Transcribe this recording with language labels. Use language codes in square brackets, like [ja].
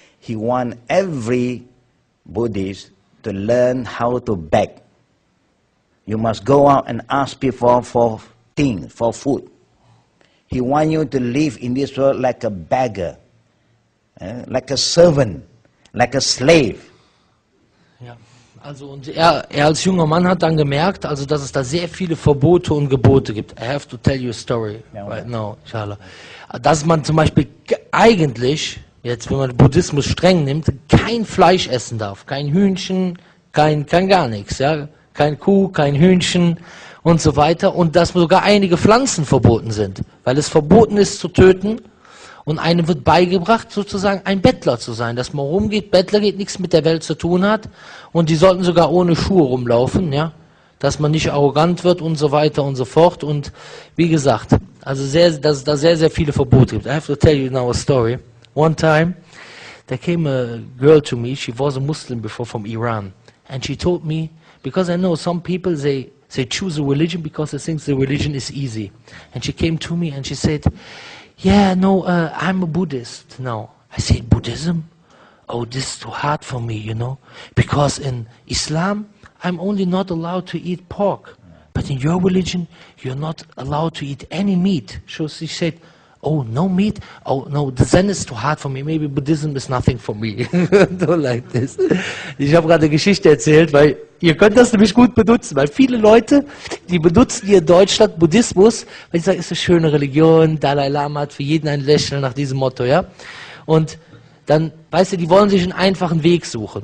[en] He wants every Buddhist to learn how to beg. You must go out and ask people for things, for food. He wants you to live in this world like a beggar, like a servant, like a slave. [de] Ja, also und er als junger Mann hat dann gemerkt, also dass es da sehr viele Verbote und Gebote gibt. [en] I have to tell you a story right now, inshallah. [de] Dass man zum Beispiel eigentlich, jetzt wenn man Buddhismus streng nimmt, kein Fleisch essen darf. Kein Hühnchen, kein gar nichts. Ja? Kein Kuh, kein Hühnchen und so weiter. Und dass sogar einige Pflanzen verboten sind. Weil es verboten ist zu töten. Und einem wird beigebracht, sozusagen ein Bettler zu sein. Dass man rumgeht, Bettler geht, nichts mit der Welt zu tun hat. Und die sollten sogar ohne Schuhe rumlaufen. Ja? Dass man nicht arrogant wird und so weiter und so fort. Und wie gesagt, also dass es da sehr, sehr viele Verbote gibt. [en] I have to tell you now a story. One time, there came a girl to me, she was a Muslim before from Iran. And she told me, because I know some people, they choose a religion because they think the religion is easy. And she came to me and she said, yeah, no, I'm a Buddhist now. I said, Buddhism? Oh, this is too hard for me, you know. Because in Islam, I'm only not allowed to eat pork. But in your religion, you're not allowed to eat any meat. So she said, oh, no meat? Oh, no, the Zen is too hard for me. Maybe Buddhism is nothing for me. Don't like this. [de] Ich habe gerade eine Geschichte erzählt, weil ihr könnt das nämlich gut benutzen, weil viele Leute, die benutzen hier in Deutschland Buddhismus, weil sie sagen, es ist eine schöne Religion, Dalai Lama hat für jeden ein Lächeln nach diesem Motto, ja. Und dann, weißt du, die wollen sich einen einfachen Weg suchen.